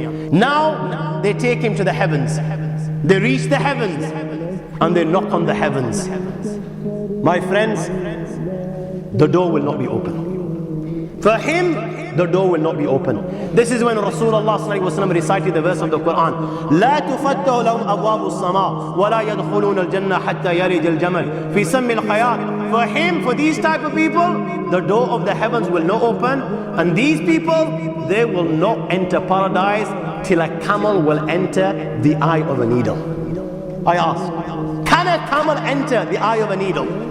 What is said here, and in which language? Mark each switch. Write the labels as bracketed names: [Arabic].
[English] Now, they take him to the heavens. They reach the heavens and they knock on the heavens. My friends, the door will not be open. For him, the door will not be open. This is when Rasulullah ﷺ recited the verse of the Quran. [Arabic] لا تفتح لهم أبواب السماء ولا يدخلون الجنة حتى يرج الجمل في سم الخياط. [English] For him, for these type of people, the door of the heavens will not open, and these people, they will not enter paradise till a camel will enter the eye of a needle. I ask, can a camel enter the eye of a needle?